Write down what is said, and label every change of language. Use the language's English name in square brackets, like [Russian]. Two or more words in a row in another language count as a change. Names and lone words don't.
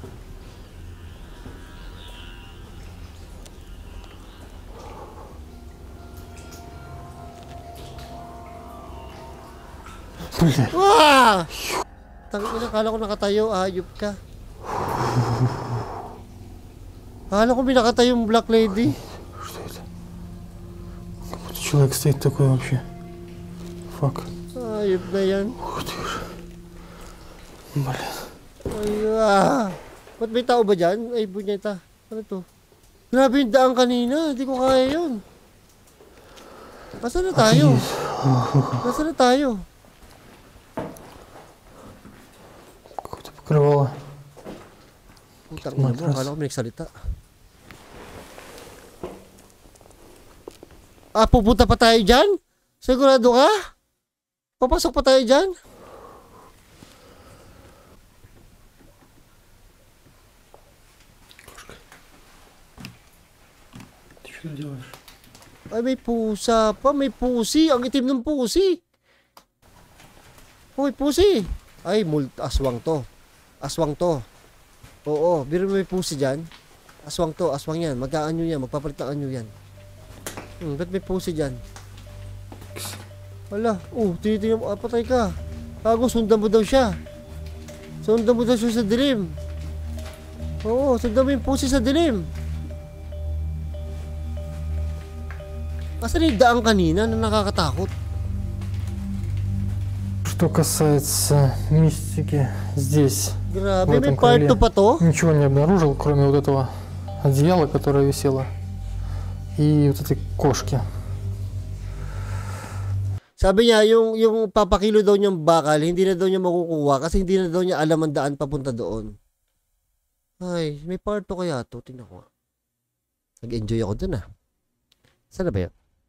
[Filipino] Wah! Tangina, kala ko nakatayo, ayop ka. Kala ko may nakatayong Black Lady. [Russian] Что это? Какой-то человек стоит такой вообще. Фак. [Filipino] Ayop na yan. [Russian] Ух ты ж. Блин. [Filipino] Ay, ba't may tao ba dyan? Ay, bunyeta. Ano to? Grabe yung daan kanina. Hindi ko kaya yun. Nasaan na tayo? Nasaan na tayo? [Russian] Какое-то покрывало. [Filipino] Putang ina mo, akala ko may nagsalita. Pupunta pa tayo dyan? Sigurado ka? Papasok pa tayo dyan? [Russian] Ты что делаешь? [Filipino] Ay, may pusa pa. May pusi. Ang itim ng pusi. Hoy, pusi. Ay, aswang to. Aswang to. Oo, biro may pusi dyan. Aswang to, aswang yan. Mag-aanyo yan, magpapalit ng anyo yan. Ba't may pusi dyan? Wala, tinitingnan mo, patay ka. Bago, sundan mo daw siya. Sundan mo daw siya sa dilim. Oo, sundan mo yung pusi sa dilim. Kasi yung daan kanina na nakakatakot. [Russian] Что касается мистики, здесь [Filipino] Grabe, [Russian] в [Filipino] may [Russian] этом [Filipino] part [Russian] крыле [Filipino] 2 pa to? [Russian] ничего не обнаружил, кроме вот этого одеяла, которое висело, и вот этой кошки. [Filipino] Sabi niya, yung papakilo daw niyang bakal, hindi na daw niya makukuha kasi hindi na daw niya alam ang daan papunta doon. Ay, may part 2 kaya to. Tingnan ko. Nag-enjoy ako dun ah. Saan na ba yan?